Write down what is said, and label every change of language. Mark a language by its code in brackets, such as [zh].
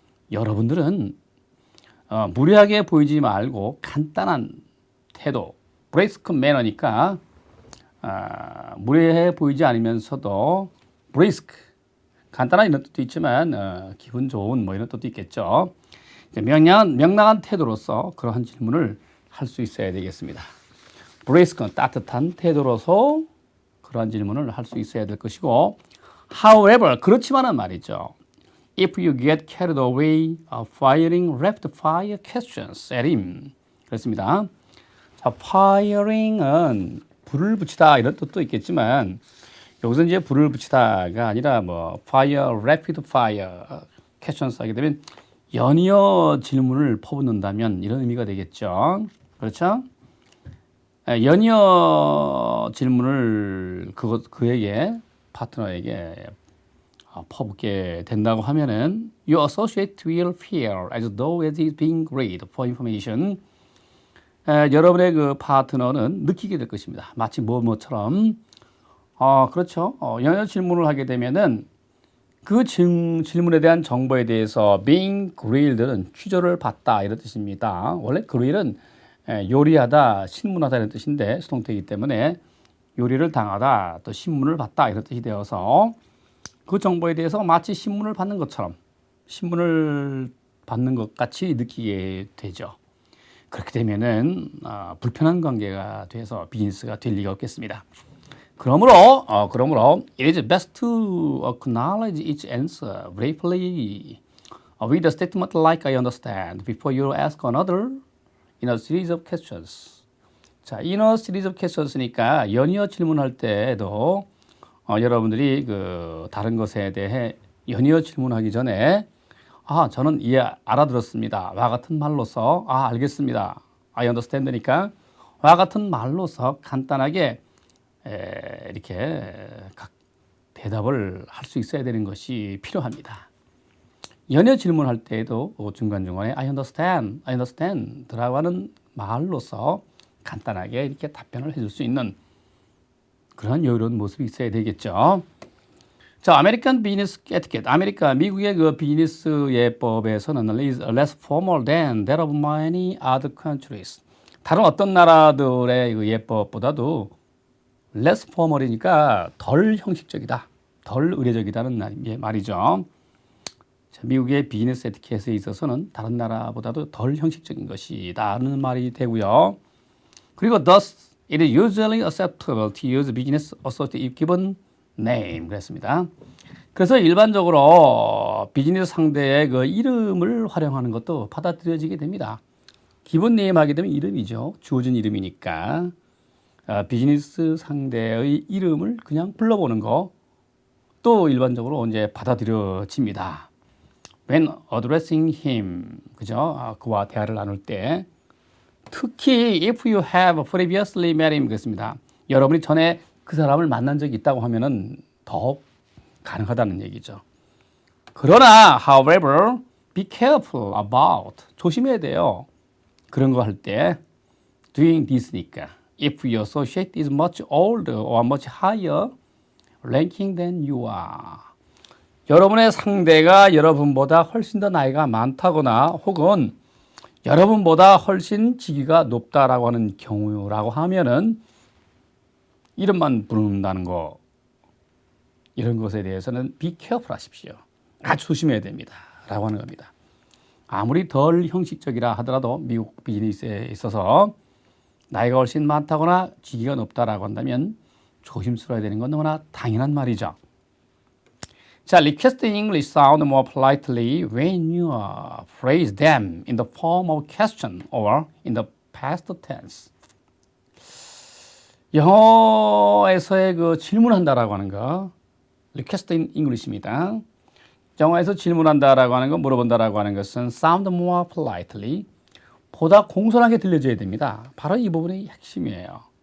[ko] 여러분들은 무례하게 보이지 말고 간단한 태도, brisk manner니까 무례해 보이지 않으면서도 brisk, 간단한 이런 뜻도 있지만 기분 좋은 뭐 이런 뜻도 있겠죠. 명랑한 태도로서 그러한 질문을 할 수 있어야 되겠습니다. brisk는 따뜻한 태도로서 그러한 질문을 할 수 있어야 될 것이고, [en] however, [ko] 그렇지만은 말이죠. [en] If you get carried away firing rapid fire questions at him. [ko] 그렇습니다. 자, firing은 불을 붙이다 이런 뜻도 있겠지만 여기서 이제 불을 붙이다가 아니라 뭐 fire, [en] rapid fire questions [ko] 하게 되면 연이어 질문을 퍼붓는다면 이런 의미가 되겠죠. 그렇죠? 연이어 질문을 그에게 파트너에게 퍼붓게 된다고 하면은 [en] your associate will feel as though it is being read for information. [ko] 여러분의 그 파트너는 느끼게 될 것입니다. 마치 뭐뭐처럼. 그렇죠. 연이어 질문을 하게 되면은 그 질문에 대한 정보에 대해서 being grilled는 취조를 받다 이런 뜻입니다. 원래 grill은 요리하다, 신문하다 이런 뜻인데 수동태이기 때문에 요리를 당하다, 또 신문을 받다 이런 뜻이 되어서 그 정보에 대해서 마치 신문을 받는 것처럼 신문을 받는 것 같이 느끼게 되죠. 그렇게 되면은 불편한 관계가 돼서 비즈니스가 될 리가 없겠습니다. 그러므로 [en] it is best to acknowledge each answer briefly with a statement like I understand before you ask another in a series of questions. [ko] 자, [en] in a series of questions [ko] 니까 연이어 질문할 때에도 여러분들이 그 다른 것에 대해 연이어 질문하기 전에 저는 알아들었습니다. 와 같은 말로서 알겠습니다. [en] I understand [ko] 니까 와 같은 말로서 간단하게 이렇게 각 대답을 할 수 있어야 되는 것이 필요합니다. 연이어 질문할 때에도 중간중간에 [en] I understand [ko] 라고 하는 말로서 간단하게 이렇게 답변을 해줄 수 있는 그런 여유로운 모습이 있어야 되겠죠. 자, 아메리칸 비즈니스 에티켓, 미국의 그 비즈니스 예법에서는 [en] is less formal than that of many other countries. [ko] 다른 어떤 나라들의 그 예법보다도 [en] less formal [ko] 이니까 덜 형식적이다, 덜 의례적이다는 말이죠. 자, 미국의 비즈니스 에티켓에 있어서는 다른 나라보다도 덜 형식적인 것이다는 말이 되고요. [en] 그리고 thus it is usually acceptable to use business associate if given name [ko] 그랬습니다. 그래서 일반적으로 비즈니스 상대의 그 이름을 활용하는 것도 받아들여지게 됩니다. 기본 네임 하게 되면 이름이죠. 주어진 이름이니까 비즈니스 상대의 이름을 그냥 불러보는 거 또 일반적으로 이제 받아들여집니다. [en] When addressing him, [ko] 그죠? 그와 대화를 나눌 때 특히 [en] if you have previously met him [ko] 그렇습니다. 여러분이 전에 그 사람을 만난 적이 있다고 하면은 더 가능하다는 얘기죠. 그러나 [en] however be careful about [ko] 조심해야 돼요. 그런 거 할 때 [en] doing this니까 if your associate is much older or much higher ranking than you are. [ko] 여러분의 상대가 여러분보다 훨씬 더 나이가 많다거나 혹은 여러분보다 훨씬 직위가 높다라고 하는 경우라고 하면은 이름만 부른다는 거 이런 것에 대해서는 [en] be careful [ko] 하십시오. 아주 조심해야 됩니다. 라고 하는 겁니다. 아무리 덜 형식적이라 하더라도 미국 비즈니스에 있어서 나이가 훨씬 많다거나 직위가 높다라고 한다면 조심스러워야 되는 건 너무나 당연한 말이죠. [en] 자, request in English sound more politely when you phrase them in the form of question or in the past tense. [ko] 영어에서의 그 질문한다라고 하는 거, [en] request in English [ko] 입니다. 영어에서 질문한다라고 하는 거, 물어본다라고 하는 것은 [en] sound more politely, [ko] 보다 공손하게 들려줘야 됩니다. 바로 이 부분이 핵심이에요.